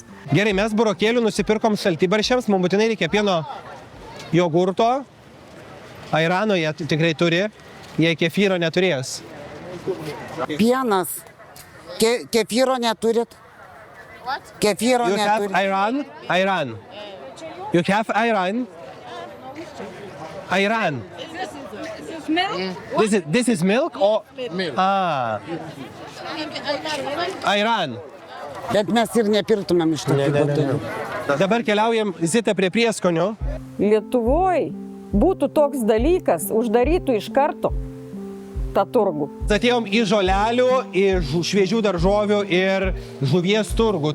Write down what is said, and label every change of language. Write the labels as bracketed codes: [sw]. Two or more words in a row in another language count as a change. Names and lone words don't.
[lt] Gerai, mes burokėlių nusipirkom šaltibarščiams, mums būtinai reikia pieno jogurto, airano jie tikrai turi, jie kefyro neturės. Pienas. Kefyro neturit? Kefyro [en] You have [lt] neturit. [en] ayran? Ayran. You have ayran? Ayran. This is milk or? Milk. Ah. Ayran. [lt] Bet mes ir nepirtumėm iš tokių botelių. Dabar keliaujam, Zita, prie prieskonio. Lietuvoje būtų toks dalykas, uždarytų iš karto tą turgų. Atėjom į žolelių, į šviežių daržovių ir žuvies turgų.